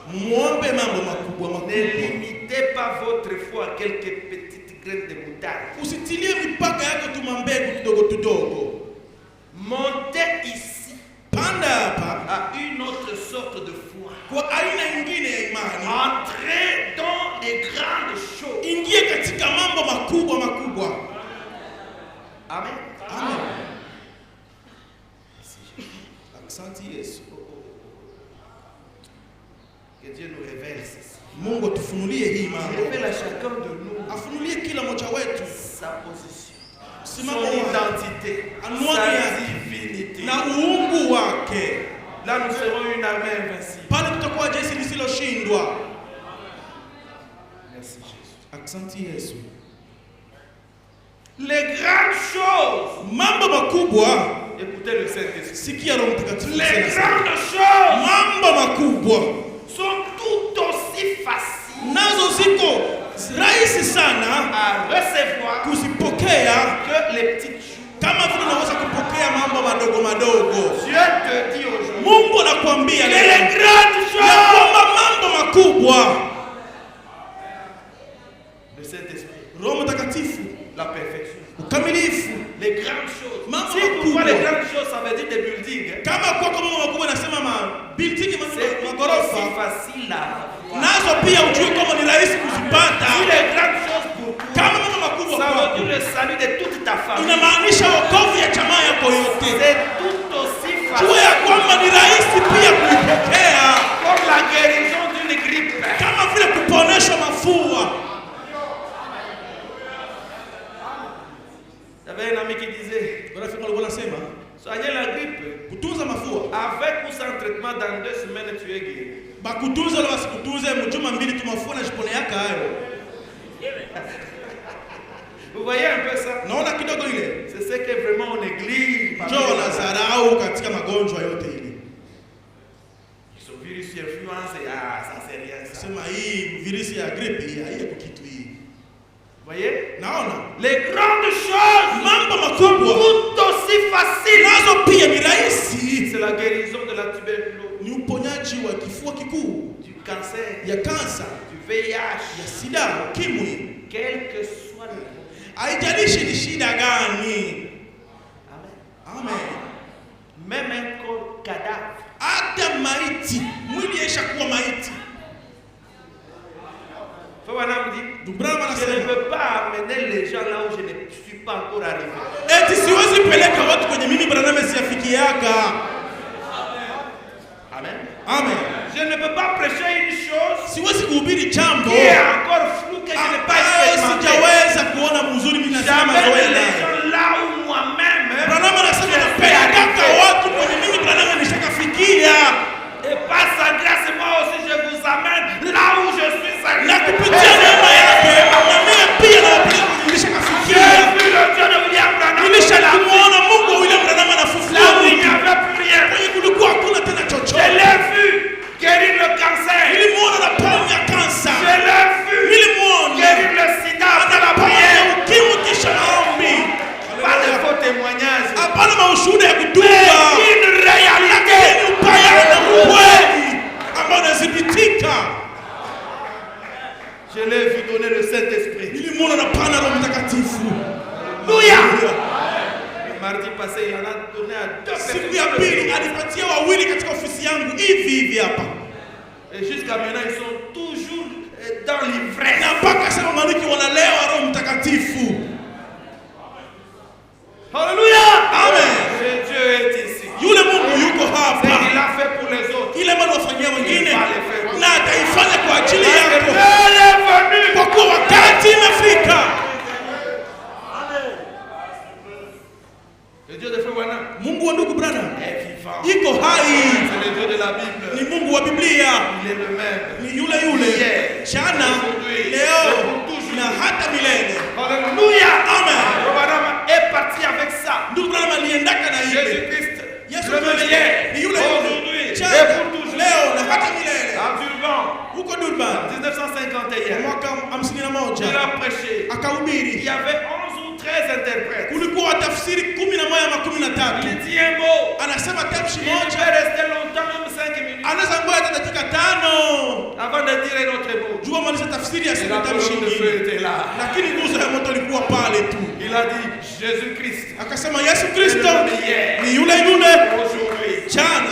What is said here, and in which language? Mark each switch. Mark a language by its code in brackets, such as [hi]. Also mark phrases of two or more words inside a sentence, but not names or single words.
[fr] Ne limitez pas votre foi à quelques petites graines de moutarde. [sw] Usitilie mipaka yako tu mambegu kidogo. [fr] Montez ici. [sw] Panda hapa [fr] à une autre sorte de foi. [sw] Kwa aina nyingine ya imani. [fr] Entrez dans les grandes choses. [sw] Ingie katika mambo makubwa. [fr] Amen. [sw] Amen. Asante Yesu. [fr] Que Dieu nous révèle ceci. [sw] Mungu atufunulie hii mambo. [fr] Révèle à chacun de nous. [sw] Afunulie kila mmoja wetu [fr] sa position. Son identité. Sa divinité. [sw] Na uungu wake. [fr] Là nous serons une armée invincible. [sw] Pale tutakuwa jeshi lisiloshindwa. [fr] Merci Jésus. [sw] Asante Yesu. [fr] Les grandes choses. [sw] Mambo makubwa. [fr] Écoutez le Saint-Esprit. [sw] Sikia Roho Mtakatifu. [fr] Les grandes choses. [sw] Mambo makubwa [fr] sont tout aussi faciles. [sw] Nazo ziko rahisi sana [fr] à recevoir [sw] kuzipokea [fr] que les petites choses. [sw] Kama vile unaweza kupokea mambo madogo. [fr] Dieu te dit aujourd'hui. [sw] Mungu anakuambia [fr] les grandes choses. [sw] Ya kwamba mambo makubwa. [fr] Le Saint-Esprit. [sw] Roho Mtakatifu. [fr] La perfection. [sw] Ukamilifu. [fr] Les grandes choses. [sw] Mambo si makubwa. [fr] Les grandes choses, ça veut dire des buildings. [sw] Kama kwa mambo makubwa nasema building magorofa. [fr] C'est facile à avoir. [sw] Nazo pia ujue kama ni rahisi kuzipata. [fr] Si les grandes choses pour toi. [sw] Kama mambo makubwa [fr] ça veut dire le salut de toute ta famille. [sw] Inamaanisha wokovu ya jamaa yako yote. [fr] C'est tout aussi facile. [sw] Jua ya kwamba ni rahisi pia kuipokea. [fr] Comme la guérison d'une grippe. [sw] Kama vile kuponeshwa mafua. [fr] Il y avait un ami qui disait, soigner la grippe, avec ou sans traitement, dans 2 semaines tu es guéri. Vous voyez un peu ça? C'est ce que vraiment on néglige. Ce virus influence, ça c'est rien. Ça. Vous voyez? [sw] Naona [fr] les grandes choses sont tout aussi facile. [sw] nazo pia ni rahisi. [fr] C'est la guérison de la tuberculose, [sw] Ni uponyaji wa kifua kikuu, [fr] du cancer, [sw] ya kansa, [fr] du VIH, [sw] ya sida, ukimwi. [fr] quel que soit le... [sw] Haijalishi ni shida gani. [fr] Amen. [sw] Amen. [fr] Même un corps cadavre, [sw] Hata maiti, mwili yesha kuwa maiti. [fr] Frère Branham dit, [sw] Ndubrama [fr] je ne [sw] anasema, [fr] peux pas amener les gens là où je ne suis pas encore arrivé. [sw] eti siwezi peleka watu kwenye mimi Branham siyafikiaga. [fr] Amen. [sw] Amen. [fr] Je ne peux pas prêcher une chose [sw] Siwezi kuhubiri jambo [fr] qui est encore flou que je n'ai pas expérimenté. [sw] sijaweza kuona mzuri mimi nasema [fr] J'amène [sw] zoea. [fr] les gens là où moi-même [sw] Branham anasema [fr] je suis [sw] napeleka [fr] arrivé. [sw] watu kwenye mimi Branham nishakafikia. [fr] Et par sa grâce, moi aussi je vous amène là où je suis arrivé. [sw] Na kupitia neema yake na mimi pia nawapeleka kwenye [fr] J'ai [sw] nishakafikia. [fr] vu le Dieu de William Branham [sw] Nilishamuona Mungu wa William Branham [fr] là [sw] anafufua [fr] où il n'y [sw] mtu. [fr] avait plus rien. [sw] Kwenye kulikuwa hakuna tena [fr] Je [sw] chochote. [fr] l'ai vu guérir le cancer. [sw] Nilimuona anaponya kansa. [fr] Je l'ai vu [sw] Nilimuona [fr] guérir le sida après la [sw] anaponya [fr] prière. [sw] ukimwi kisha maombi. [fr] Pas de faux témoignages. [sw] Hapana maushuhuda ya [fr] Mais [sw] kutunga. [fr] une réalité. [sw] Ni upaya na ukweli ambao unadhibitika. [fr] Je l'ai vu donner le Saint-Esprit. [sw] Nilimuona anapana Roho Mtakatifu. [fr] Alléluia. Le mardi passé, il en a donné à deux [sw] Siku ya [fr] personnes. [sw] pili alipatia wawili katika ofisi yangu hivi hapa. [fr] Et jusqu'à maintenant, ils sont toujours dans l'ivresse. [sw] Na mpaka sasa maliki wanalewa Roho Mtakatifu. [fr] Alléluia. [sw] Amen. [fr] Et Dieu est ici. [sw] Yule Mungu yuko [fr] Ce [sw] hapa. [fr] qu'il a fait pour les autres. [sw] Ile bado wafanyia wengine na ataifanya kwa ajili [fr] Parce que [sw] yako. [fr] l'heure est venue. [sw] Kwa kuwa wakati imefika. [fr] Le Dieu de Frère Branham [sw] Mungu wa ndugu Branham [fr] est vivant. [sw] iko hai. [fr] C'est le Dieu de la Bible. [sw] Ni Mungu wa Biblia. [fr] Il est le même. [sw] Ni yule jana, leo na hata milele. [fr] Alléluia. [sw] Amen. [fr] Frère Branham est parti avec ça. [sw] Ndugu Branham aliendaka na ile. [fr] Jésus-Christ, [sw] Yesu [fr] le même [sw] Kristo [fr] hier, [sw] ni yule [fr] aujourd'hui, et [sw] jana, [fr] pour toujours. [sw] leo na hata milele. [fr] À Durban, [sw] Huko Durban [fr] 1951, [sw] mwaka 51 [fr] il a prêché. Il [sw] akahubiri. [fr] y avait 11 ou 13 interprètes. [sw] Kulikuwa tafsiri 11 ama 13. [fr] Il dit un mot. [sw] Anasema tamshi [fr] Il [sw] moja. [fr] peut rester longtemps, même 5 minutes, [sw] Anaweza ngoja hata dakika 5 [fr] avant de dire un autre mot. [sw] jua maliza tafsiri ya [fr] Et [sw] siku [fr] la [sw] tamshi [fr] colonne de feu [sw] nyingine. [fr] était là. [sw] Lakini nguzo ya moto ilikuwa pale tu. [fr] Il a dit Jésus-Christ, [sw] Akasema Yesu Kristo [fr] hier, [sw] ni yule [fr] aujourd'hui, [sw] jana,